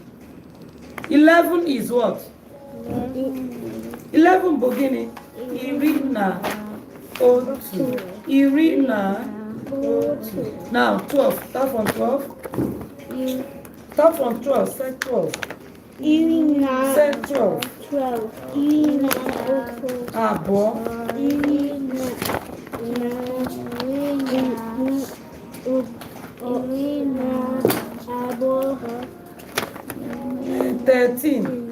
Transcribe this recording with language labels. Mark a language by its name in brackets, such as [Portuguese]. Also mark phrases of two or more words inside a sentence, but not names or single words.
[English] 11 is what? 11 beginning. [Igbo] Irina. Otu. Irina. Otu. [English] Now 12. Start from 12. Start from 12. Say 12. [Igbo] Irina. [English] Say 12. [Igbo] 12. Irina. Otu. Abo. Irina. Irina. Abo. 13.